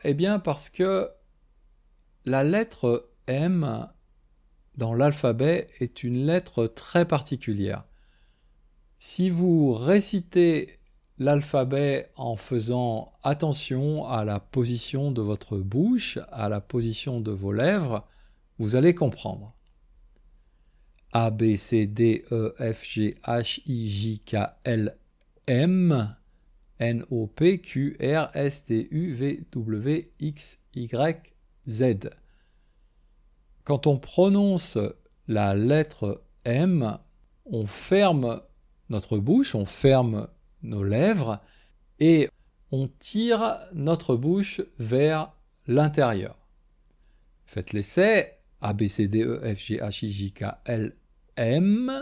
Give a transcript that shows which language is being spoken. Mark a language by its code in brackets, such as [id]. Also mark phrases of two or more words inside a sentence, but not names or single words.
[fr] Eh bien parce que la lettre M dans l'alphabet est une lettre très particulière. Si vous récitez l'alphabet en faisant attention à la position de votre bouche, à la position de vos lèvres, vous allez comprendre. A, B, C, D, E, F, G, H, I, J, K, L, M, N, O, P, Q, R, S, T, U, V, W, X, Y, Z. Quand on prononce la lettre M, on ferme notre bouche, on ferme nos lèvres et on tire notre bouche vers l'intérieur. Faites l'essai. A, B, C, D, E, F, G, H, I, J, K, L, M.